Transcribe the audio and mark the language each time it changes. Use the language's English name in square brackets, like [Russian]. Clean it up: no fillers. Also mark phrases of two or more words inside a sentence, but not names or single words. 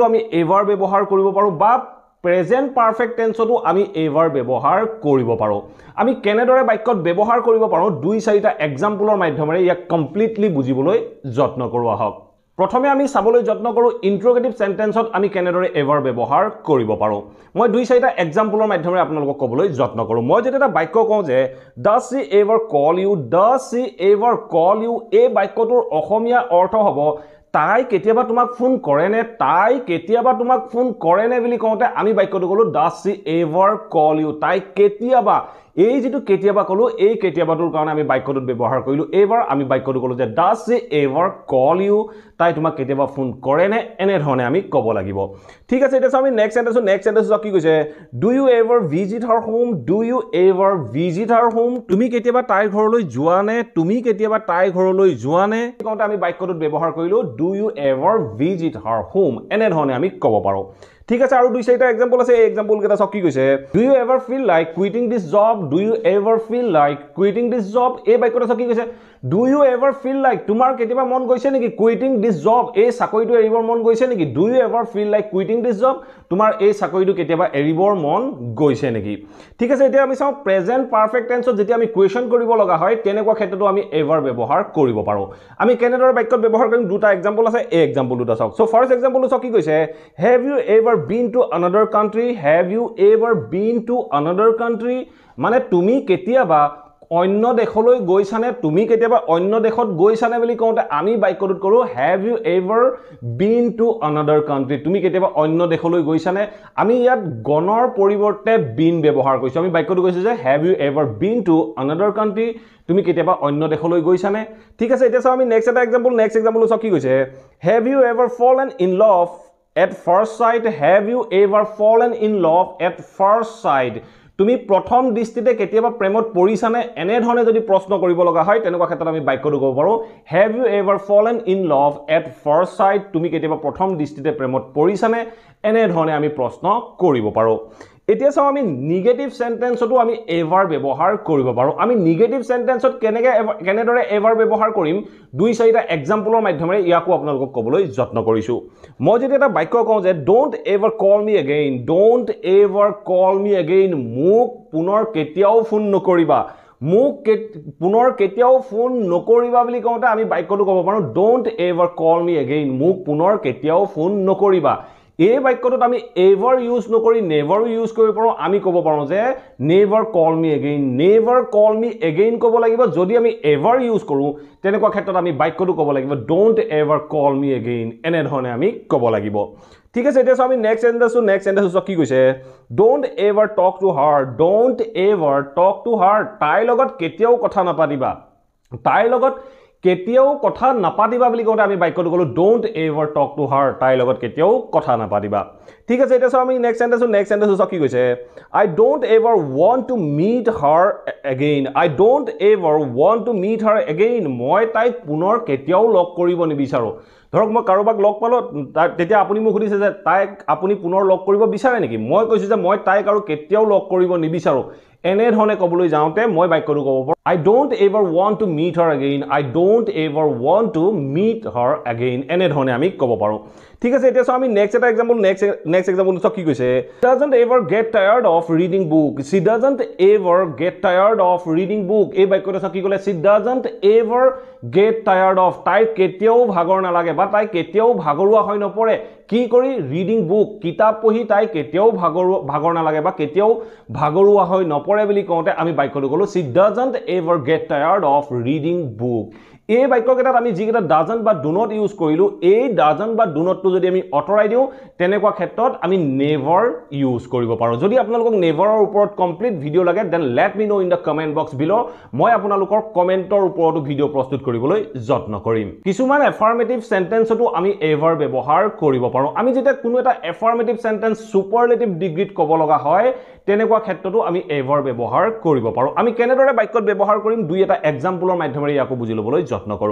[Assamese] আমি এভাৰ ব্যৱহাৰ কৰিব পাৰো বা [English] present perfect tenseতো [Assamese] আমি এভাৰ ব্যৱহাৰ কৰিব পাৰো আমি কেনেদৰে বাক্যত ব্যৱহাৰ কৰিব পাৰো দুই চাৰিটা এক্সাম্পলৰ মাধ্যমেৰে ইয়াক কমপ্লিটলি বুজিবলৈ যত্ন কৰো আহক প্ৰথমে আমি চাবলৈ যত্ন কৰো [English] interrogative sentenceত [Assamese] আমি কেনেদৰে এভাৰ ব্যৱহাৰ কৰিব পাৰো মই দুই চাৰিটা এক্সাম্পলৰ মাধ্যমেৰে আপোনালোকক ক'বলৈ যত্ন কৰো মই যেটা এটা বাক্য কওঁ যে [English] does she ever call you [Assamese] এই বাক্যটোৰ অসমীয়া অৰ্থ হ'ব তাই কেতিয়াবা তোমাক ফোন কৰে নে তাই কেতিয়াবা তোমাক ফোন কৰে নে বুলি কওঁতে আমি বাক্যটো কলো [English] does she ever call you [Assamese] তাই কেতিয়াবা এই যেটো কেতিয়াবা কলো এই কেতিয়াবাটোৰ কাৰণে আমি বাক্যটোত ব্যৱহাৰ কৰিলো এভাৰ আমি বাক্যটো কলো যে [English] does she ever call you [Assamese] তাই তোমাক কেতিয়াবা ফোন কৰে নে এনে ধৰণে আমি ক'ব লাগিব ঠিক আছে এটা আমি [English] next sentence [Assamese] কি কৈছে [English] do you ever visit her [Assamese] home তুমি কেতিয়াবা তাইৰ ঘৰলৈ যোৱা নে কওঁতে আমি বাক্যটোত ব্যৱহাৰ কৰিলো [English] do you ever visit her home [Assamese] এনে ধৰণে আমি ক'ব পাৰো ঠিক আছে আৰু দুই চাৰিটা এক্সাম্পল আছে এই এক্সাম্পল কেটা সব কি কৈছে [English] do you ever feel like quitting this job [Assamese] এই বাক্যটো সব কি কৈছে [English] do you ever feel like [Assamese] তোমাৰ কেতিয়াবা মন গৈছে নেকি [English] quitting this job [Assamese] এই চাকৰিটো এৰিবৰ মন গৈছে নেকি [English] do you ever feel like quitting this job [Assamese] তোমাৰ এই চাকৰিটো কেতিয়াবা এৰিবৰ মন গৈছে নেকি ঠিক আছে এতিয়া আমি চাও [English] present perfect tenseত [Assamese] যেতিয়া আমি কোৱেশ্চন কৰিব লগা হয় তেনেকুৱা ক্ষেত্ৰতো আমি এভাৰ ব্যৱহাৰ কৰিব পাৰো আমি কেনেদৰে বাক্যত ব্যৱহাৰ কৰিম দুটা এক্সাম্পল আছে এই এক্সাম্পল দুটা চাওক সো [English] first exampleটো [Assamese] সব কি কৈছে [English] have you ever been to another country [Assamese] মানে তুমি কেতিয়াবা অন্য দেশলৈ গৈছানে তুমি কেতিয়াবা অন্য দেশত গৈছানে বুলি কওঁতে আমি বাক্যটোত কৰো [English] have you ever been to another country [Assamese] তুমি কেতিয়াবা অন্য দেশলৈ গৈছানে আমি ইয়াত গণৰ পৰিৱৰ্তে been ব্যৱহাৰ কৰিছো আমি বাক্যটো কৈছো যে [English] have you ever been to another country [Assamese] তুমি কেতিয়াবা অন্য দেশলৈ গৈছানে ঠিক আছে এতিয়া চাও আমি [English] next example [Assamese] সব কি কৈছে [English] have you ever fallen in love at first [Assamese] sight তুমি প্ৰথম দৃষ্টিতে কেতিয়াবা প্ৰেমত পৰিছানে এনে ধৰণে যদি প্ৰশ্ন কৰিব লগা হয় তেনেকুৱা ক্ষেত্ৰত আমি বাক্যটো ক'ব পাৰো [English] have you ever fallen in love at first sight [Assamese] তুমি কেতিয়াবা প্ৰথম দৃষ্টিতে প্ৰেমত পৰিছানে এনে ধৰণে আমি প্ৰশ্ন কৰিব পাৰো এতিয়া চাও আমি [English] negative sentenceতো [Assamese] আমি এভাৰ ব্যৱহাৰ কৰিব পাৰো আমি [English] negative sentenceত [Assamese] কেনেদৰে এভাৰ ব্যৱহাৰ কৰিম দুই চাৰিটা এক্সাম্পলৰ মাধ্যমেৰে ইয়াকো আপোনালোকক ক'বলৈ যত্ন কৰিছো মই যদি এটা বাক্য কওঁ যে [English] don't ever call me again [Assamese] মোক পুনৰ কেতিয়াও ফোন নকৰিবা বুলি কওঁতে আমি বাক্যটো ক'ব পাৰো [English] don't ever call me again [Assamese] মোক পুনৰ কেতিয়াও ফোন নকৰিবা এই বাক্যটোত আমি [English] ever use [Assamese] নকৰি [English] never use [Assamese] কৰিব পাৰো আমি ক'ব পাৰো যে [English] never call me again [Assamese] ক'ব লাগিব যদি আমি [English] ever use [Assamese] কৰো তেনেকুৱা ক্ষেত্ৰত আমি বাক্যটো ক'ব লাগিব [English] don't ever call me again [Assamese] এনে ধৰণে আমি ক'ব লাগিব ঠিক আছে এতিয়া আমি [English] next sentence [Assamese] কি কৈছে [English] don't ever talk to [Assamese] her তাইৰ লগত কেতিয়াও কথা নাপাতিবা বুলি কওঁতে আমি বাক্যটো কলো [English] don't ever talk to her [Assamese] তাইৰ লগত কেতিয়াও কথা নাপাতিবা ঠিক আছে এতিয়া আমি [English] next sentence [Assamese] কি কৈছে [English] I don't ever want to meet her [Assamese] again মই তাইক পুনৰ কেতিয়াও লগ কৰিব নিবিচাৰো ধৰক মই কাৰোবাক লগ পালো তেতিয়া আপুনি মোক সুধিছে যে তাইক আপুনি পুনৰ লগ কৰিব বিচাৰে নেকি মই কৈছো যে মই তাইক আৰু কেতিয়াও লগ কৰিব নিবিচাৰো এনে ধৰণে ক'বলৈ যাওঁতে মই বাক্যটো ক'ব পাৰো [English] I don't ever want to meet her again [Assamese] এনে ধৰণে আমি ক'ব পাৰো ঠিক আছে এতিয়া আমি [English] নেক্সট এটা example next example [Assamese] চাওক কি কৈছে [English] doesn't ever get tired of reading book she doesn't ever get tired of reading book [Assamese] এই বাক্যটো চাওক কি ক'লে [English] she doesn't ever get tired of [Assamese] তাই কেতিয়াও ভাগৰ নালাগে বা তাই কেতিয়াও ভাগৰুৱা হৈ নপৰে কি কৰি [English] reading book [Assamese] কিতাপ পঢ়ি তাই কেতিয়াও ভাগৰ নালাগে বা কেতিয়াও ভাগৰুৱা হৈ নপৰে বুলি কওঁতে আমি বাক্যটো ক'লো [English] she doesn't ever get tired of reading book [Assamese] এই বাক্যকেইটাত আমি যিকেইটা ডাজন্ট বা [English] do not use [Assamese] কৰিলো এই ডাজন্ট বা [English] do notটো [Assamese] যদি আমি অতৰাই দিওঁ তেনেকুৱা ক্ষেত্ৰত আমি নেভাৰ ইউজ কৰিব পাৰো যদি আপোনালোকক নেভাৰৰ ওপৰত [English] complete video [Assamese] লাগে [English] then let me know in the comment box below [Assamese] মই আপোনালোকৰ কমেন্টৰ ওপৰত ভিডিও প্ৰস্তুত কৰিবলৈ যত্ন কৰিম কিছুমান [English] affirmative sentenceটো [Assamese] আমি এভাৰ ব্যৱহাৰ কৰিব পাৰো আমি যেতিয়া কোনো এটা [English] affirmative sentence superlative degreeত [Assamese] ক'ব লগা হয় তেনেকুৱা ক্ষেত্ৰতো আমি এভাৰ ব্যৱহাৰ কৰিব পাৰো আমি কেনেদৰে বাক্যত ব্যৱহাৰ কৰিম দুই এটা এক্সাম্পলৰ মাধ্যমেৰে ইয়াকো বুজি ল'বলৈ যত্ন কৰো